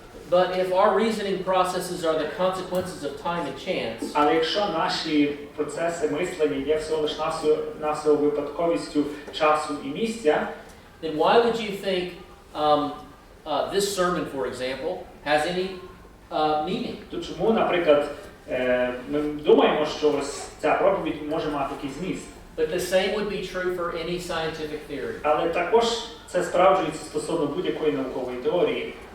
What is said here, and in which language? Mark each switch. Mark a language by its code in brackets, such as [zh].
[en] But if our reasoning processes are the consequences of time and chance, [uk] Але якщо наші процеси мислення є всього лиш навсього випадковістю часу і місця, [en] then why would you think this sermon, for example, has any meaning? [uk] то чому, наприклад, ми думаємо, що ось ця проповідь може мати якийсь зміст? [en] But the same would be true for any scientific theory. [uk] Але також це справджується стосовно будь-якої наукової теорії.